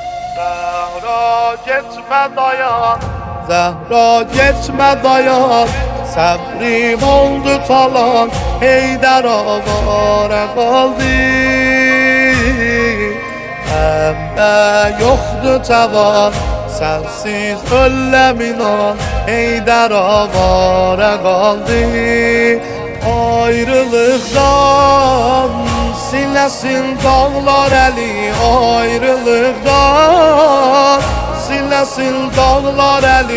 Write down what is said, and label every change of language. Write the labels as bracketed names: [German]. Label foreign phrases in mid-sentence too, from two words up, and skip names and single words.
[Turkish] Zehra geçme dayan, Zehra geçme dayan. Sabrim oldu talan, [Azerbaijani] Heydər avara qaldı. Həmdə yoxdur tavan, sensiz öləm inan, Heydər avara qaldı. Ayrılıqdan siləsin dağlar əli, ayrılıqdan siləsin dağlar əli.